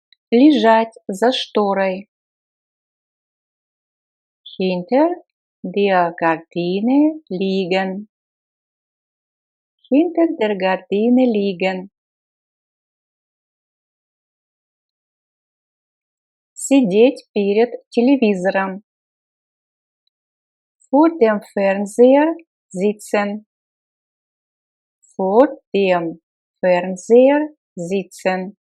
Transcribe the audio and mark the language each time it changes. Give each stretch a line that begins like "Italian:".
Russian: Лежать за шторой.
German: Hinter der Gardine liegen. Hinter der Gardine liegen.
Russian: Сидеть перед телевизором.
German: Vor dem Fernseher sitzen. Vor dem Fernseher sitzen.